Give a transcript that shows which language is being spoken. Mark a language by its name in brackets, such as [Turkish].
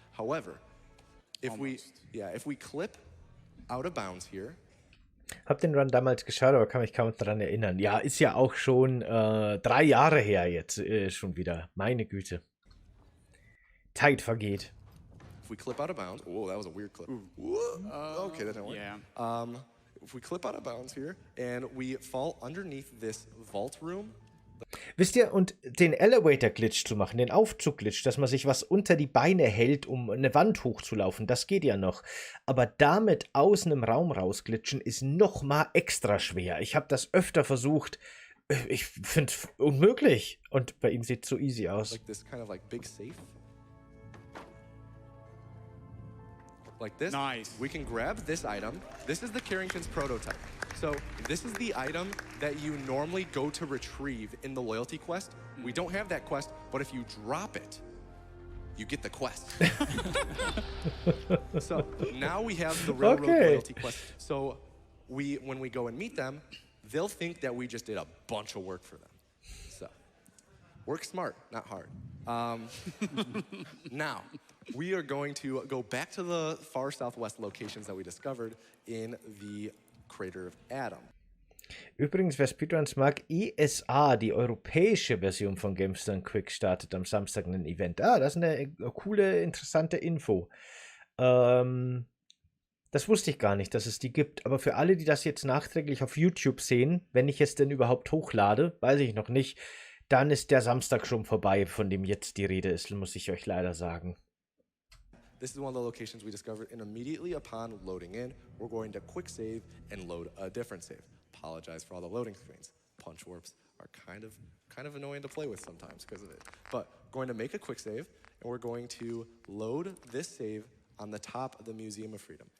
[English] However, if we clip out of bounds here, [German] Hab den Run damals geschaut, aber kann mich kaum daran erinnern. Ja, ist ja auch schon 3 Jahre her jetzt schon wieder. Meine Güte. Zeit vergeht. [English] If we clip out of bounds, oh, that was a weird clip. Okay, that didn't work. Yeah. If we clip out of bounds here and we fall underneath this vault room. [German] Wisst ihr, und den Elevator-Glitch zu machen, den Aufzug-Glitch, dass man sich was unter die Beine hält, um eine Wand hochzulaufen, das geht ja noch. Aber damit aus einem Raum rausglitschen ist noch mal extra schwer. Ich habe das öfter versucht. Ich finde es unmöglich. Und bei ihm sieht es so easy aus. [English] Like this kind of like big safe. Like this. Nice. We can grab this item. This is the Carrington's prototype. So this is the item that you normally go to retrieve in the loyalty quest. We don't have that quest, but if you drop it, you get the quest. So now we have the railroad loyalty quest. So when we go and meet them, they'll think that we just did a bunch of work for them. So work smart, not hard. Now, we are going to go back to the far southwest locations that we discovered in the Crater of Adam. [German] Übrigens, wer Speedruns mag, ESA, die europäische Version von Games Done Quick, startet am Samstag ein Event. Ah, das ist eine coole, interessante Info. Das wusste ich gar nicht, dass es die gibt. Aber für alle, die das jetzt nachträglich auf YouTube sehen, wenn ich es denn überhaupt hochlade, weiß ich noch nicht, dann ist der Samstag schon vorbei, von dem jetzt die Rede ist, muss ich euch leider sagen. [English] This is one of the locations we discovered, and immediately upon loading in, we're going to quick save and load a different save. Apologize for all the loading screens. Punch warps are kind of annoying to play with sometimes because of it. But going to make a quick save, and we're going to load this save on the top of the Museum of Freedom.